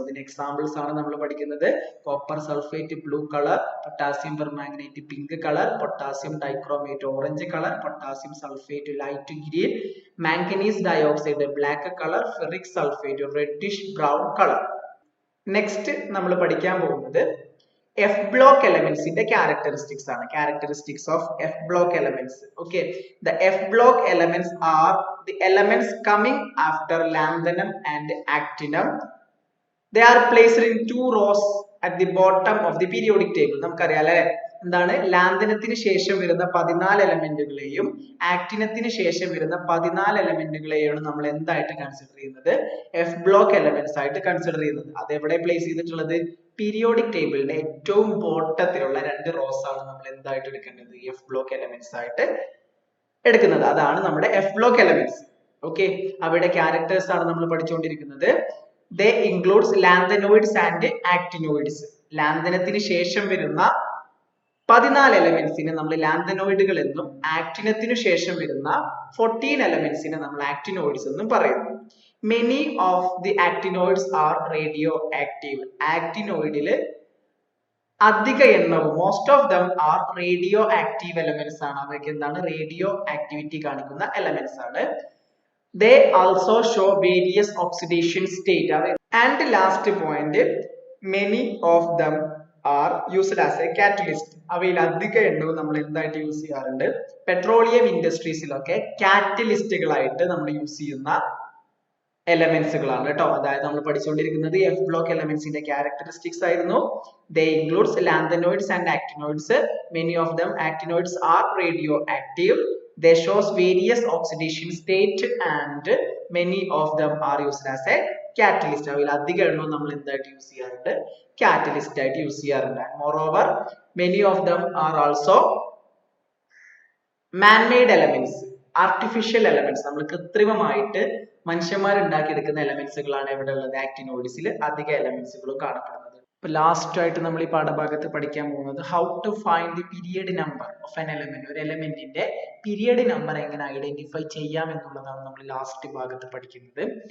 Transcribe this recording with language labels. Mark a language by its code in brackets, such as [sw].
[ml] അതിന്റെ എക്സാമ്പിൾസ് ആണ് നമ്മൾ പഠിക്കുന്നത്. Copper sulphate blue colour, potassium permanganate pink colour, potassium dichromate orange colour, potassium sulphate light green, manganese dioxide black colour, ferric sulphate reddish brown colour. [en] next [ml] നമ്മൾ പഠിക്കാൻ പോകുന്നത് [en] F block elements in the characteristics are characteristics of F block elements. Okay, the F block elements are the elements coming after lanthanum and actinum. They are placed in two rows at the bottom of the periodic table. [ml] നമുക്കറിയാലേ എന്താണ് ലാന്തനത്തിന് ശേഷം വരുന്ന 14 എലമെന്റുകളെയും ആക്ടിനത്തിന് ശേഷം വരുന്ന 14 എലമെന്റുകളെയാണ് നമ്മൾ എന്തായിട്ട് consider ചെയ്യുന്നത്? F block elements ആയിട്ട് consider ചെയ്യുന്നത്. അത് എവിടെ പ്ലേസ് ചെയ്തിട്ടുള്ളത്? പീരിയോഡിക് ടേബിളിന്റെ ഏറ്റവും ബോട്ടത്തിലുള്ള 2 റോസ് ആണ് നമ്മൾ എന്തായിട്ട് എടുക്കേണ്ടത്? എഫ് ബ്ലോക്ക് എലമെന്റ്സ് ആയിട്ട് എടുക്കുന്നത്. അതാണ് നമ്മുടെ എഫ് ബ്ലോക്ക് എലമെന്റ്സ്. ഓക്കെ, അവയുടെ ക്യാരക്ടേഴ്സ് ആണ് നമ്മൾ പഠിച്ചുകൊണ്ടിരിക്കുന്നത്. [en] They includes lanthanoids and actinoids. [ml] ലാന്തനത്തിന് ശേഷം വരുന്ന 14 എലമെന്റ്സിനെ നമ്മൾ ലാന്തനോയിഡുകൾ എന്നും ആക്ടിനത്തിന് ശേഷം വരുന്ന 14 എലമെന്റ്സിനെ നമ്മൾ ആക്ടിനോയിഡ്സ് എന്നും പറയുന്നു. [en] Many of the actinoids are radioactive. [ml] ആക്ടിനോയിഡിൽ അധിക എണ്ണവും [en] most of them are radioactive elements [ml] ആണ്. അവയ്ക്ക് എന്താണ്? റേഡിയോ ആക്ടിവിറ്റി കാണിക്കുന്ന എലമെന്റ്സ് ആണ്. [en] They also show various oxidation state. And last point, many of them are used as a catalyst. [ml] അവയിൽ അധിക എണ്ണവും നമ്മൾ എന്തായിട്ട് യൂസ് ചെയ്യാറുണ്ട്? പെട്രോളിയം ഇൻഡസ്ട്രീസിലൊക്കെ കാറ്റലിസ്റ്റുകളായിട്ട് നമ്മൾ യൂസ് ചെയ്യുന്ന എലമെന്റ്സുകളാണ് കേട്ടോ. അതായത് നമ്മൾ പഠിച്ചുകൊണ്ടിരിക്കുന്നത് എഫ് ബ്ലോക്ക് എലമെന്റ്സിന്റെ ക്യാരക്ടറിസ്റ്റിക്സ് ആയിരുന്നു. [en] They includes lanthanoids and actinoids. Many of them actinoids are radioactive. They shows various oxidation state and many of them are used as a catalyst. [ml] അവയിൽ അധിക എണ്ണവും നമ്മൾ എന്തായിട്ട് യൂസ് ചെയ്യാറുണ്ട്? കാറ്റലിസ്റ്റ് ആയിട്ട് യൂസ് ചെയ്യാറുണ്ട്. [en] Moreover, many of them are also man-made elements, artificial elements. [ml] നമ്മൾ കൃത്രിമമായിട്ട് മനുഷ്യന്മാർ ഉണ്ടാക്കിയെടുക്കുന്ന എലമെന്റ്സുകളാണ് എവിടെ ഉള്ളത്? ആക്ടിനോയിഡ്സിൽ അധിക എലമെന്റ്സുകളും കാണപ്പെടുന്നത്. ഇപ്പൊ ലാസ്റ്റ് ആയിട്ട് നമ്മൾ ഈ പാഠഭാഗത്ത് പഠിക്കാൻ പോകുന്നത് [en] How to find the period number of an element. [ml] ഒരു എലമെന്റിന്റെ പീരിയഡ് നമ്പർ എങ്ങനെ ഐഡന്റിഫൈ ചെയ്യാം എന്നുള്ളതാണ് നമ്മൾ ലാസ്റ്റ് ഭാഗത്ത് പഠിക്കുന്നത്.